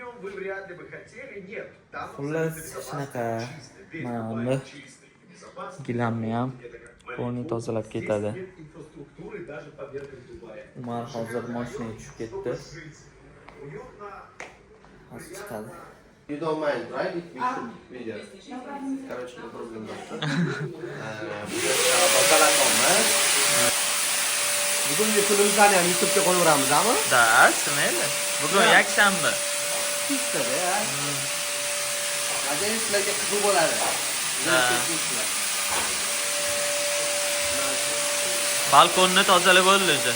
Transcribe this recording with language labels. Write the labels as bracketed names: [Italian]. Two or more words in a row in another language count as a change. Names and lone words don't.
[Uzbek] Xullas shunaqa mana gilamni ham polni tozalab ketadi. Umar hozir mashinaga tushib ketdi. Hozir chiqadi. [English] You don't mind, right? If we should video. Короче, no problem. [Uzbek] Bugungi kunimizni ham YouTube'ga qo'yaveramizmi? Da, mayli. Bugun yakshanba. Kechda-da. Ajoyib sizlarga qiziq bo'ladi. Balkonni tozalab bo'ldi.